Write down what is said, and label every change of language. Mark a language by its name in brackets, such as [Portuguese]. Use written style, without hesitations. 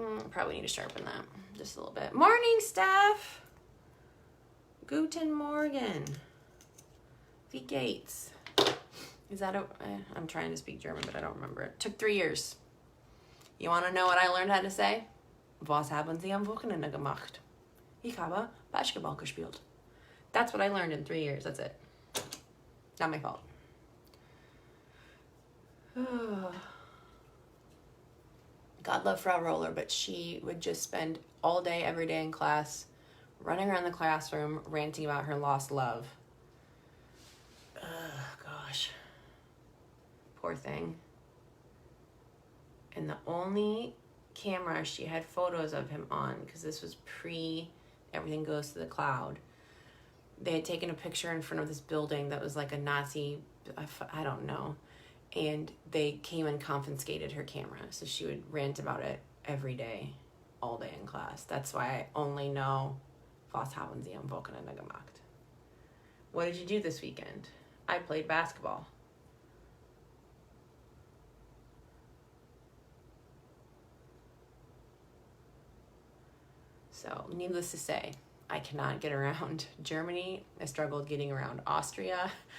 [English] Probably need to sharpen that just a little bit. Morning, Steph. [German] Guten Morgen. Wie geht's? [English] Is that I'm trying to speak German, but I don't remember it. Took 3 years. You want to know what I learned how to say? [German] Was haben Sie am Wochenende gemacht? Ich habe Basketball gespielt. [English] That's what I learned in 3 years. That's it. Not my fault. God love Frau Roller, but she would just spend all day, every day in class, running around the classroom, ranting about her lost love. Gosh. Poor thing. And the only camera she had photos of him on, because this was pre everything goes to the cloud, they had taken a picture in front of this building that was like a Nazi, I don't know, and they came and confiscated her camera, so she would rant about it every day, all day in class. That's why I only know [German] Was haben Sie am Wochenende gemacht? [English] What did you do this weekend? I played basketball. So, needless to say, I cannot get around Germany. I struggled getting around Austria.